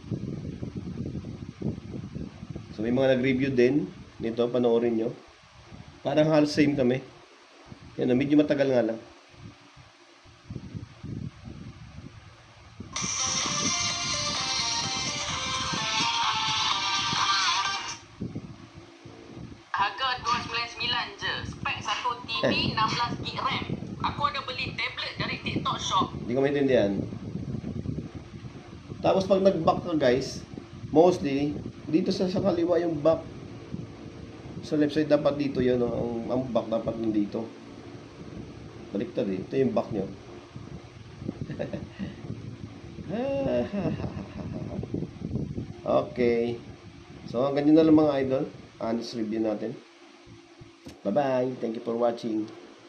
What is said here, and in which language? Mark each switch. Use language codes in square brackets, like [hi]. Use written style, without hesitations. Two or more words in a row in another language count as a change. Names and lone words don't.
[tl] So may mga nag-review din nito, panoorin nyo. Parang halos same kami. Yan, medyo matagal nga lang. [ms] Harga 299 je. Spek satu TV 16GB RAM. Aku ada beli tablet dari TikTok Shop. [tl] Hindi ko maintindihan. Tapos pag nag-back ka guys, mostly, dito sa kaliwa yung back. Sa [en] left side [tl] dapat dito yun, no? Ang back dapat dito. Baliktad eh. Ito yung back nyo. Okay. So, ganyan na lang mga idol. [en] Honest review [tl] natin. [en] Bye-bye. Thank you for watching.